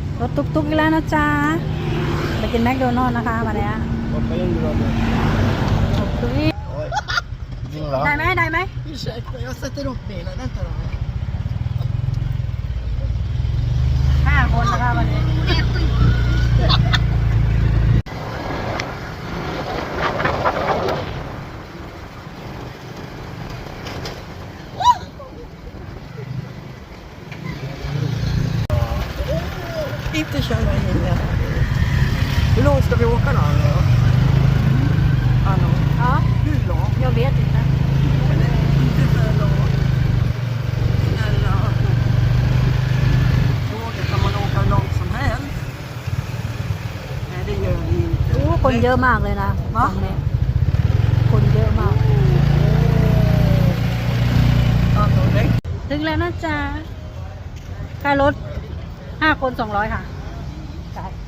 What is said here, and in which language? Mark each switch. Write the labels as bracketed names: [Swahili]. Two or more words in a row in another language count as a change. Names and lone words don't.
[Thai] รถตุ๊กๆอีกแล้วนะจ๊ะไปกินแมคโดนัลด์นะคะวันนี้ได้ไหมได้ไหม5 คนนะคะวันนี้ [Swedish] Inte köra in det. Hur långt ska vi åka då? Anna? Ja, Hur långt? jag vet inte. Inte för långt. Snälla. Tåget kan man åka långt som helst. Nej, det gör vi inte. [Thai] คนเยอะมากเลยนะฝั่งนี้คนเยอะมากถึงแล้วนะจ๊ะค่ารถ5 คน200ค่ะจ่าย